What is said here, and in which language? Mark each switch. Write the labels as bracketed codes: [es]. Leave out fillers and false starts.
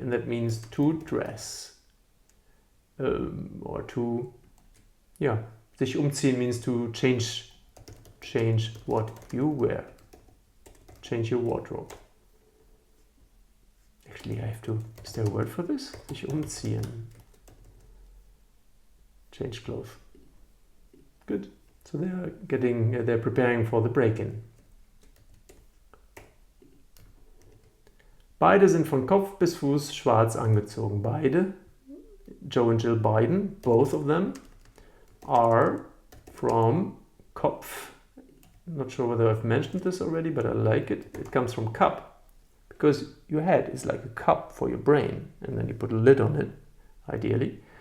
[en] And that means to dress. Or to, yeah, [de] sich umziehen [en] means to change what you wear. Change your wardrobe. Actually, I have to, is there a word for this? [de] Sich umziehen. [en] Change clothes. Good. So they're preparing for the break-in. [de] Beide sind von Kopf bis Fuß schwarz angezogen. [en] Beide, Joe and Jill Biden, both of them, are from Kopf. I'm not sure whether I've mentioned this already, but I like it. It comes from cup, because your head is like a cup for your brain, and then you put a lid on it, ideally.